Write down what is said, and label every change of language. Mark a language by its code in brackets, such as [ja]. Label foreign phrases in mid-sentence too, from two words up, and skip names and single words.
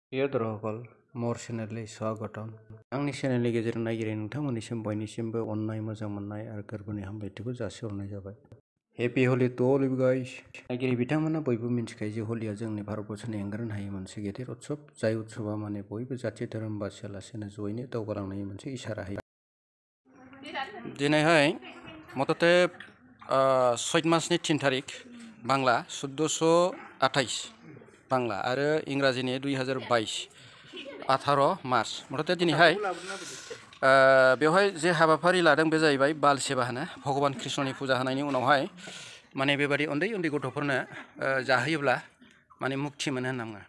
[brx] Yodrogol more channel स्वागतम आंनि चेनेलनि गेजेरजों नायगिरि नोंथांमोननिसिम बयनिसिमबो अननाय मोजां मोननाय आरो गोरबोनि हामलायथिखौ जासिहरनाय जाबाय। [en] happy Holi to all you guys. [brx] नायगिरि बिथांमोना बयबो मिन्थिखायो जे हलिया जोंनि भारतबर्षनि एंगारनो हायै मोनसे गेदेर उत्सव, जाय उत्सवा बयबो जाथि धोरोम बासियालासेनो जयैनो दावगालांनायनि मोनसे इसारा होयो। दिनैहाय मथते चैत मासनि 3 तारिख बांला 1428 बांला आरो इंराजिनि 2022 18 मार्च मथते दिनैहाय बेवहाय जे हाबाफारि लादों बे जाहैबाय बाल सेवा होनो भगवान कृष्णनि फुजा होनायनि उनावहाय माने बेबादि उन्दै उन्दै गथ'फोरनो जाहोयोब्ला माने मुक्ति मोनो होनना बुङो।